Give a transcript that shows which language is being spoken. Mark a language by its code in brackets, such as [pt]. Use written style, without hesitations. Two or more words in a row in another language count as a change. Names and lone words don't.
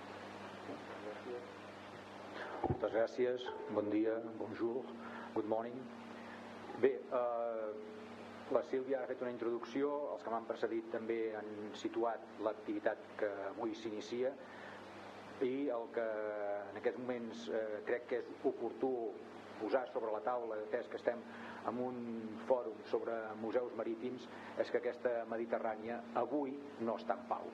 [ca] Moltes gràcies, bon dia, [en] bonjour, good morning. [ca] Bé, la Sílvia ha fet una introducció, els que m'han precedit també han situat l'activitat que avui s'inicia i el que en aquests moments crec que és oportú posar sobre la taula, atès que estem en un fòrum sobre museus marítims, és que aquesta Mediterrània avui no està en pau.